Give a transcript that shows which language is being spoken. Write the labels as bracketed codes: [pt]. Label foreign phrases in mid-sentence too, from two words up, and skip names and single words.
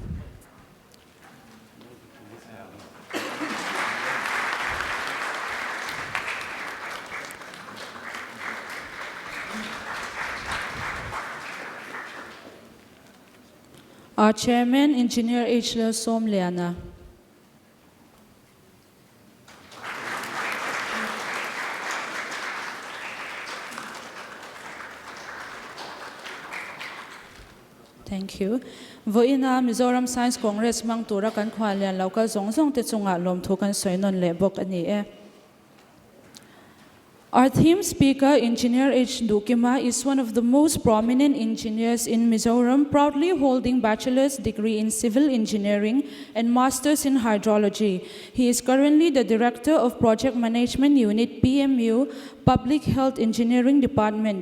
[en] Our chairman, Engineer H. Somliana. Thank you. [lus] Voina Mizoram Science Congress mang tura kan khwalian local zongzong te chunga lom thu kan soinon le bok ani e. [en] Our theme speaker, Engineer H. Dukima, is one of the most prominent engineers in Mizoram, proudly holding bachelor's degree in civil engineering and master's in hydrology. He is currently the director of Project Management Unit, PMU, Public Health Engineering Department.